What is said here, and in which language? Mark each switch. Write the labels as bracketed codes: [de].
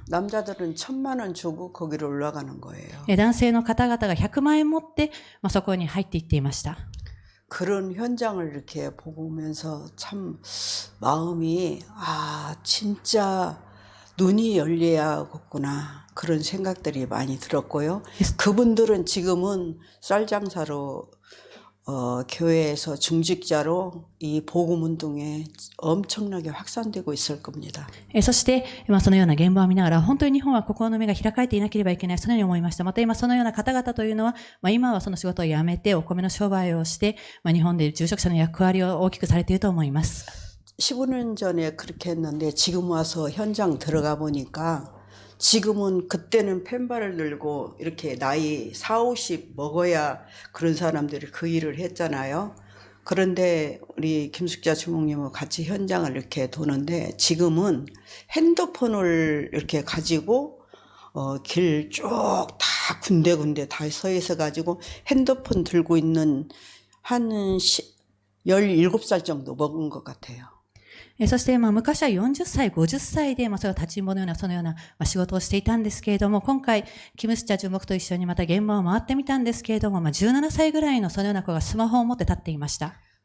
[ko] 남자들은 1,000만 원 주고 거기로 올라가는 거예요. [ja] 男性の方々が100万円持ってそこに入っていっていました。 [ko] 그런 현장을 이렇게 보면서 참 마음이 진짜 눈이 열려야겠구나 그런 생각들이 많이 들었고요. 그분들은 지금은 쌀 장사로 교회에서 중직자로 이 복음 운동에 엄청나게 확산되고 있을 겁니다. [ja] そしてそのような現場を見ながら、本当に日本は心の目が開かれていなければいけない、そのように思いました。また今そのような方々というのは、今はその仕事を辞めてお米の商売をして、日本で住職者の役割を大きくされていると思います。 [ko] 15년 전에 그렇게 했는데 지금 와서 현장 들어가 보니까 지금은 그때는 펜발을 들고 이렇게 나이 40, 50 먹어야 그런 사람들이 그 일을 했잖아요. 그런데 우리 김숙자 주목님하고 같이 현장을 이렇게 도는데 지금은 핸드폰을 이렇게 가지고 길 쭉 다 군데군데 다 서 있어 가지고 핸드폰 들고 있는 한 17살 정도 먹은 것 같아요. [ja] そして昔は40歳、50歳でそれは立ちんぼのようなそのような仕事をしていたんですけれども、今回キムスチャ純木と一緒にまた現場を回ってみたんですけれども、17歳ぐらいのそのような子がスマホを持って立っていました。